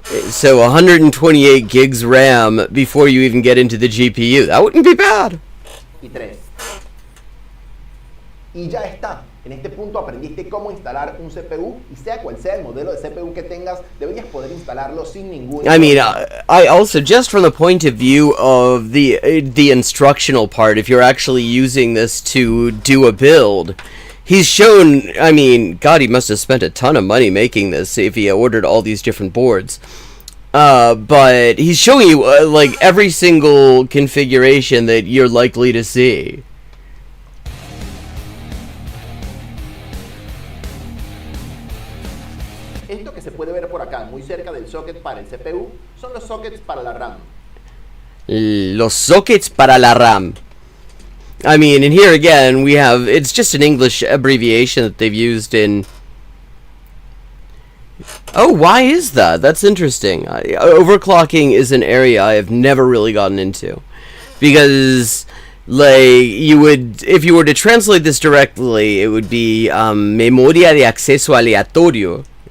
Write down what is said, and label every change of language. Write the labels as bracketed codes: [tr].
[en] So 128 gigs RAM before you even get into the GPU. That wouldn't be bad. [es] Y 3. Y ya está. En este punto aprendiste cómo instalar un CPU y sea cual sea el modelo de CPU que tengas, deberías poder instalarlo sin ningún... [en] I mean, I also, just from the point of view of the instructional part, if you're actually using this to do a build, he's shown, I mean, God, he must have spent a ton of money making this if he ordered all these different boards. But he's showing you, like, every single configuration that you're likely to see. [es] Esto que se puede ver por acá, muy cerca del socket para el CPU, son los sockets para la RAM. Los sockets para la RAM. [en] I mean, and here again, we have, it's just an English abbreviation that they've used in... Oh, why is that? That's interesting. Overclocking is an area I have never really gotten into. Because, like, you would, if you were to translate this directly, it would be [es] memoria de acceso aleatorio.